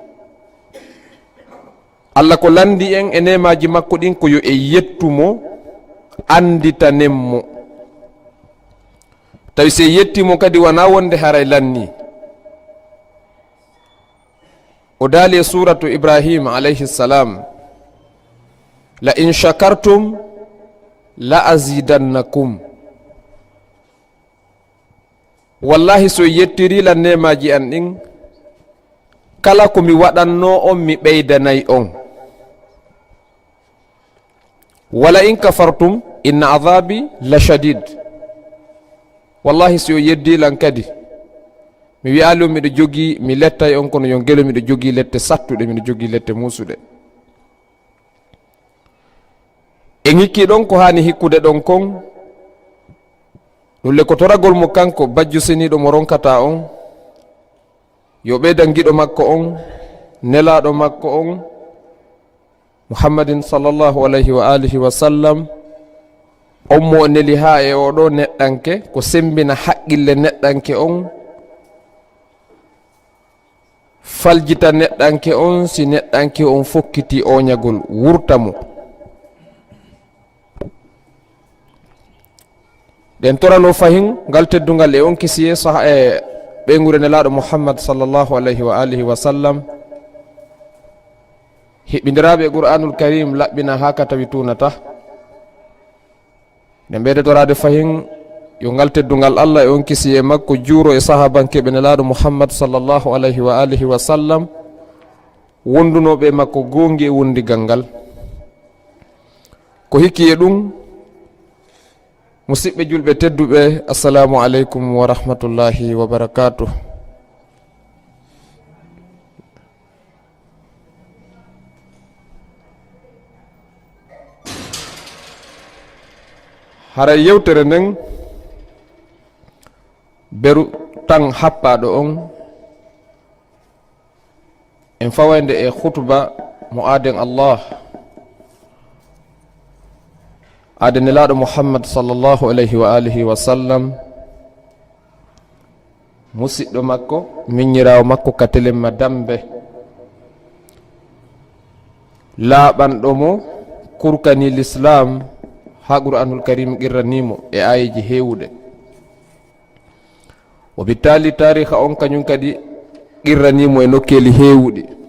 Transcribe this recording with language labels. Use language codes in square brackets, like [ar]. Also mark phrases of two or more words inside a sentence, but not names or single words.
[ff] Allah ko landi en e nemaji makko ɗin ko yo e yettumo anditanemmo. tawi se yettimo kadi wona wonde haray lanni. o daali e suratu Ibrahim [ar] عليه السلام لئن شكرتم لأزيدنكم. [ff] wallahi so yettirilan nemaji an ɗin kala ko mi waɗanno on mi ɓeydanay on. [ar] ولئن كفرتم إن عذابي لشديد. [ff] wallahi so yeddilan kadi mi wiyalo miɗo jogi mi lettay on kono yon gelo miɗo jogi lette sattuɗe miɗo jogi lette musuɗe. en hikki ɗon ko hani hikkude ɗon kon ɗulle ko toragol mo kanko bajju seniɗo mo ronkata on yo ɓeydan giɗo makko on nelaɗo makko on muhammadin [ar] صلى الله عليه وعلى آله وسلم [ff] on mo neli ha e oɗo neɗɗanke ko sembina haqqille neɗɗanke on faljita neɗɗanke on si neɗɗanke on fokkiti oñagol wurtamo. ɗen torano fahin ngal teddungal e on kisiye saha e ɓeygure nelaɗo muhammad [ar] صلى الله عليه وعلى آله وسلم. [ff] hiɓɓidiraɓe qur'anul karim laɓɓina ha ka tawi tunata nde ɓeydetorade fahin yo ngal teddungal Allah e on kisi e makko juuro e sahabankeɓe nelaɗo muhammad [ar] صلى الله عليه وعلى آله وسلم [ff] wondunoɓe makko gongi e wondigal ngal. Ko hikki e ɗum, musidɓe julɓe tedduɓe, [ar] السلام عليكم ورحمة الله وبركاته. [ff] hara yewtere nden beru tan happaɗo on en fawande e khutba mo aaden Allah adenelaɗo Muhammad [ar] صلى الله عليه وعلى آله وسلم, [ff] musidɗo makko, miññirawo makko, katelemma dambe, laaɓanɗo mo, kurkani l'islam ha Qur'anul Karim qirranimo e ayiji hewuɗe. O bittali tariha on kañum kadi qirranimo e nokkeli hewuɗi.